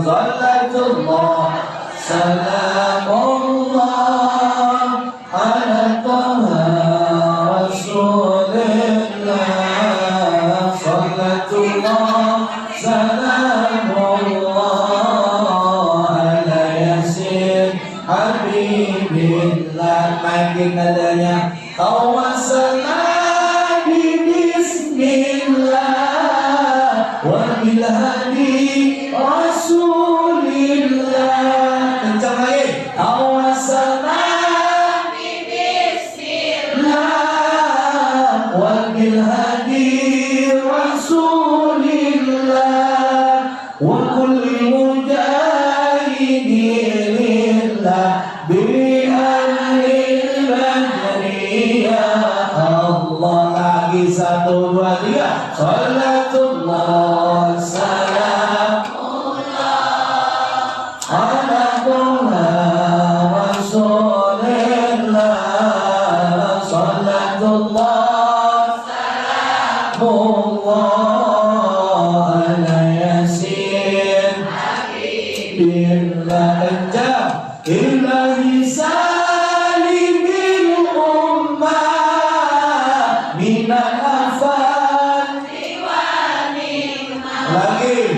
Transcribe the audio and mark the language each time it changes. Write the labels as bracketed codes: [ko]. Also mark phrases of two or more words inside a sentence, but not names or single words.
[ar] صلاة الله سلام الله على طه رسول الله. صلاة الله سلام الله على يس حبيب الله. [id] Makin nadanya [ar] توسلنا بسم الله وبالهادي رسول الله. [id] Kencang lagi. [ar] توسلنا بسم الله وبالهادي رسول الله وكل مجاهد لله بأهل البدر يا الله. [id] Lagi 1, 2, 3. [ar] صلاة الله سلام الله على طه رسول الله. صلاة الله سلام الله على يس حبيب الله. Kencang. إلهي سلم الأمة من الآفات lagi.